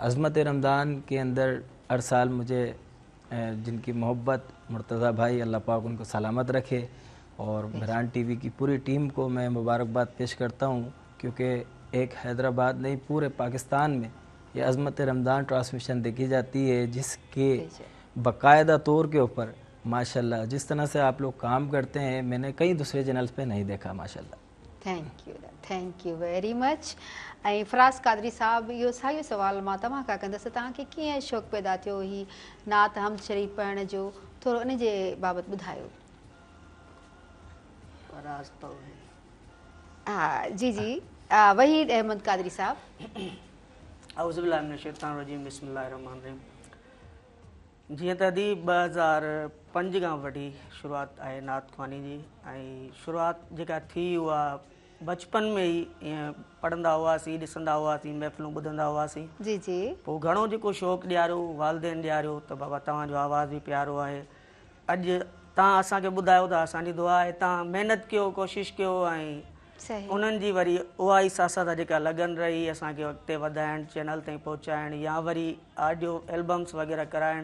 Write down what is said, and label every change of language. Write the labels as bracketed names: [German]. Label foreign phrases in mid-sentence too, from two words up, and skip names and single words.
[Urdu] عظمت رمضان کے اندر ہر سال مجھے جن کی محبت مرتضیٰ بھائی، اللہ پاک ان کو سلامت رکھے، اور مہران ٹی وی کی پوری ٹیم کو میں مبارکباد پیش کرتا ہوں، کیونکہ ایک حیدرآباد نہیں پورے پاکستان میں یہ عظمت رمضان ٹرانسمیشن دیکھی جاتی ہے، جس کے باقاعدہ طور کے اوپر ماشاءاللہ جس طرح سے آپ لوگ کام کرتے ہیں میں نے کئی دوسرے چینلز پہ نہیں دیکھا ماشاءاللہ. [English] Thank you very much. [Sindhi] ऐं फराज़ कादरी साहब, इहो साॻियो सवाल मां तव्हां खां कंदसि, तव्हांखे कीअं शौक़ु पैदा थियो ही नात हमद शरीफ़ पढ़ण जो, थोरो इन जे बाबति ॿुधायो। हा जी जी, वहीद अहमद कादरी साहब। [Arabic] أعوذ بالله من الشيطان الرجيم، بسم الله الرحمن الرحيم. [Sindhi] जीअं त अदी 2005 खां वठी शुरूआत आहे नात ख़्वानी जी, ऐं शुरूआत जेका थी उहा बचपन में ई ईअं पढ़ंदा हुआसीं, ॾिसंदा हुआसीं, महफ़िलूं ॿुधंदा हुआसीं। जी जी। पोइ घणो जेको शौक़ु ॾियारियो वालिदेन ॾियारियो त बाबा तव्हांजो आवाज़ बि प्यारो आहे, अॼु तव्हां असांखे ॿुधायो था, असांजी दुआ आहे तव्हां महिनत कयो, कोशिशि कयो, ऐं उन्हनि जी वरी उहा ई साथ साथ जेका लॻन रही असांखे अॻिते वधाइण, चैनल ताईं पहुचाइण, या वरी [English] audio albums [Sindhi] वग़ैरह कराइण।